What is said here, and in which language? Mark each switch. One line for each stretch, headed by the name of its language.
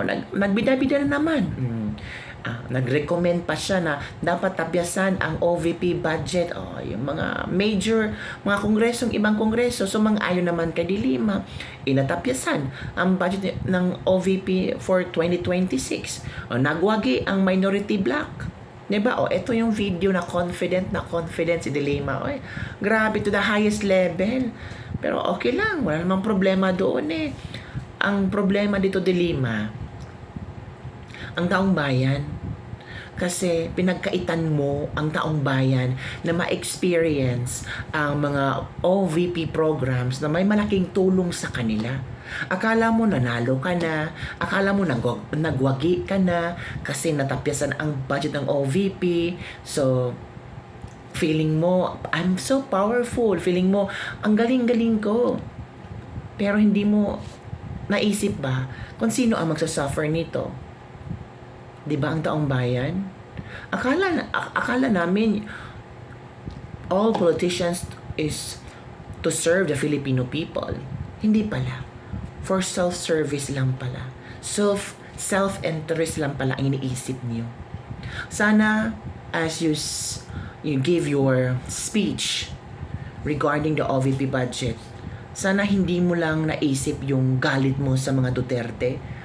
Filipino: Nagbida-bida na naman. Nag-recommend pa siya na dapat tapyasan ang OVP budget. Yung mga major, mga kongresong, ibang kongreso, sumang-ayon naman kay Dilima, inatapyasan ang budget ng OVP for 2026. Nagwagi ang minority bloc. Diba? Ito yung video na confident si Dilima. Grabe, to the highest level. Pero okay lang, wala namang problema doon Ang problema dito, Dilima, ang taong bayan. Kasi pinagkaitan mo ang taong bayan na ma-experience ang mga OVP programs na may malaking tulong sa kanila. Akala mo nanalo ka na, akala mo nagwagi ka na kasi natapyasan ang budget ng OVP.
English: So, feeling mo, I'm so powerful.
Filipino: Feeling mo, ang galing-galing ko. Pero hindi mo naisip ba kung sino ang magsasuffer nito? Diba ang taong bayan?
English: Akala namin all politicians is to serve the Filipino people.
Filipino: Hindi pala. For self-service lang pala. Self-interest lang pala ang iniisip niyo. Sana as you give your speech regarding the OVP budget, sana hindi mo lang naisip yung galit mo sa mga Duterte.